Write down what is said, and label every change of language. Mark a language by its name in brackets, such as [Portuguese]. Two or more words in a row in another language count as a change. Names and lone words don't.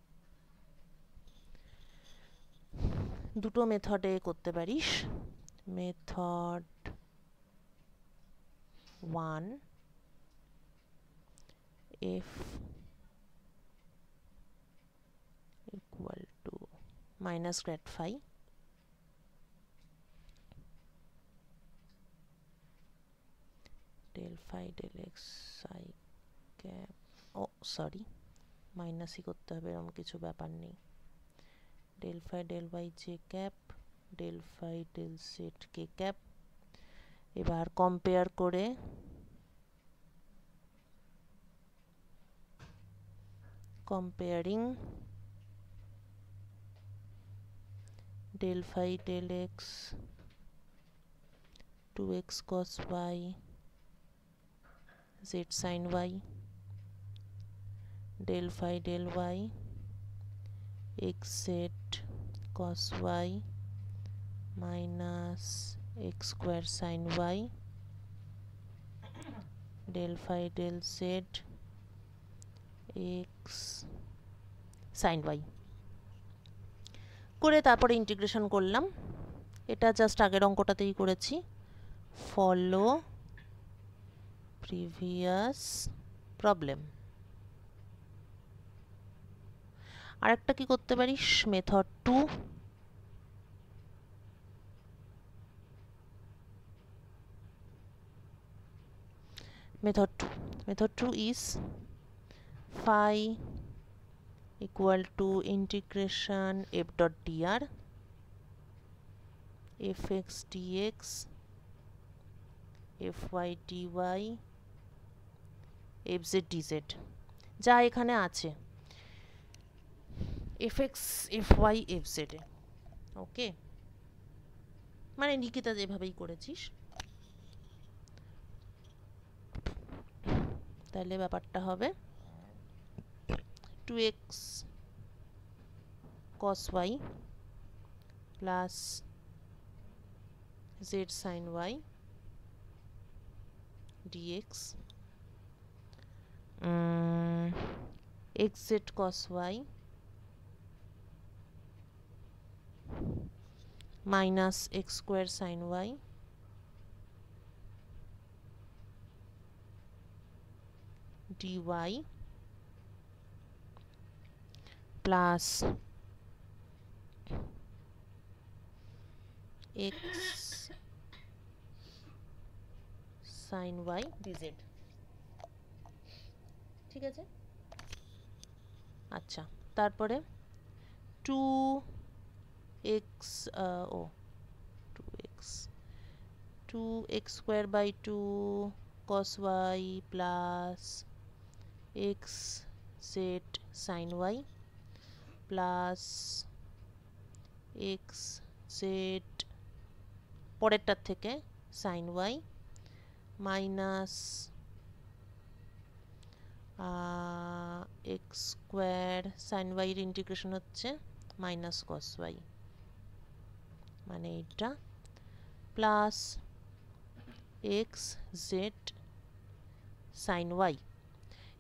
[Bangla] দুটো মেথডে করতে পারিস। [English] মেথড 1, f equal to minus grad phi del phi del x I cap, [Bangla] ও সরি মাইনাসই করতে হবে, এরকম কিছু ব্যাপার নেই। [English] del phi del y j cap del phi del z k cap। [Bangla] এবার কম্পেয়ার করে [English] comparing del phi del x 2x cos y z sin y del phi del y xz cos y minus x square sin y del phi del z x sin y [Bangla] করে তারপরে ইন্টিগ্রেশন করলাম। এটা জাস্ট আগের অঙ্কটাতেই করেছি। [English] follow previous problem. [Bangla] আরেকটা কি করতে পারিস, মেথড 2, [English] method 2 is phi equal to integration f dot dr fx dx fy dy fz dz, [Bangla] যা এখানে আছে [English] fx fy fz এ। [Bangla] ওকে, মানে নিকিতা যেভাবেই করেছিস, তাহলে ব্যাপারটা হবে [English] 2x cos y plus z sin y dx xz cos y minus x square sin y dy plus x sin y dz। [Bangla] ঠিক আছে। আচ্ছা, তারপরে [English] 2x 2x square by 2 cos y plus x z sin y plus x z [Bangla] পরেরটার থেকে [English] sin y minus x square sin y [Bangla] এর ইন্টিগ্রেশন হচ্ছে [English] minus cos y, [Bangla] মানে এটা [English] প্লাস x z sin y।